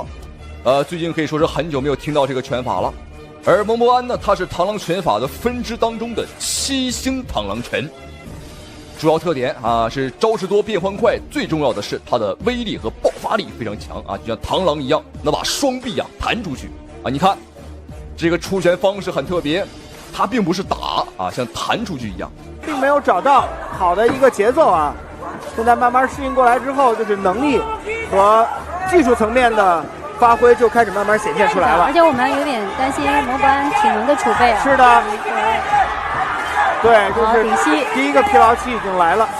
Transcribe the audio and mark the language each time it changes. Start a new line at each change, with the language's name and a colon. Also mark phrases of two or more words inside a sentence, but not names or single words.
Chinese: 最近可以說是很久沒有聽到這個拳法了。而蒙博安呢，他是螳螂拳法的分支當中的7星螳螂拳。主要特點啊是招式多變換快，最重要的是它的威力和爆發力非常強啊，就像螳螂一樣能把雙臂啊彈出去啊。你看這個出拳方式很特別，它並不是打啊，像彈出去一樣，並沒有找到好的一個節奏啊。現在慢慢適應過來之後，就是能力和技術層面的發揮就開始慢慢顯現出來了。而且我們有點擔心蒙博安體能的儲備啊。是的。對，就是第一個疲勞期已經來了。